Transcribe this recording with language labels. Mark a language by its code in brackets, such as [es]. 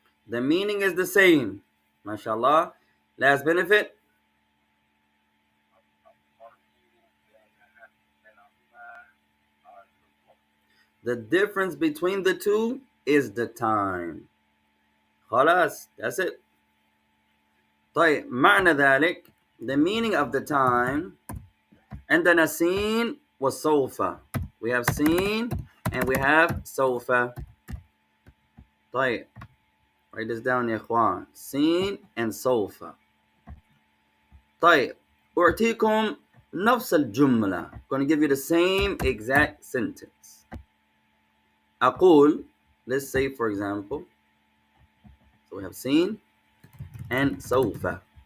[en] The meaning is the same. MashaAllah. Last benefit. The difference between the two is the time. خلاص, that's it. [ar] طيب, معنى ذلك, [en] the meaning of the time, [ar] عندنا سين وسوف. [en] We have seen and we have سوف. طيب, write this down يا إخوان. [ar] سين and سوف. طيب, أعطيكم نفس الجملة. [en] I'm going to give you the same exact sentence. أقول, let's say for example, so we have seen and سوف.